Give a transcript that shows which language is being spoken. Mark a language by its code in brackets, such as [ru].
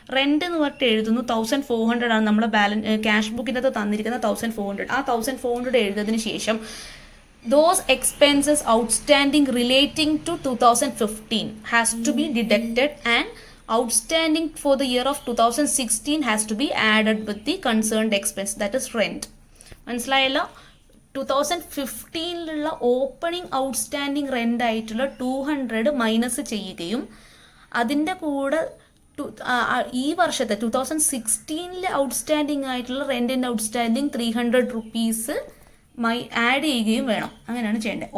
[ml] Rent എന്ന് പറഞ്ഞിട്ട് എഴുതുന്നു 1,400 ആണ് നമ്മുടെ ക്യാഷ് ബുക്കിൻ്റെ അകത്ത് തന്നിരിക്കുന്ന 1,400. ആ 1,400 എഴുതിയതിന് ശേഷം [en] those expenses outstanding relating to 2015 has to be deducted and outstanding for the year of 2016 has to be added with the concerned expense, that is rent. [ml] മനസ്സിലായല്ലോ? 2015 ഓപ്പണിംഗ് ഔട്ട്സ്റ്റാൻഡിംഗ് റെന്റ് ആയിട്ടുള്ള 200 മൈനസ് ചെയ്യുകയും അതിൻ്റെ കൂടെ ഈ വർഷത്തെ 2016 ഔട്ട്സ്റ്റാൻഡിംഗ് ആയിട്ടുള്ള റെന്റിൻ്റെ outstanding 300 rupees add ചെയ്യുകയും വേണം. അങ്ങനെയാണ് ചെയ്യേണ്ടത്.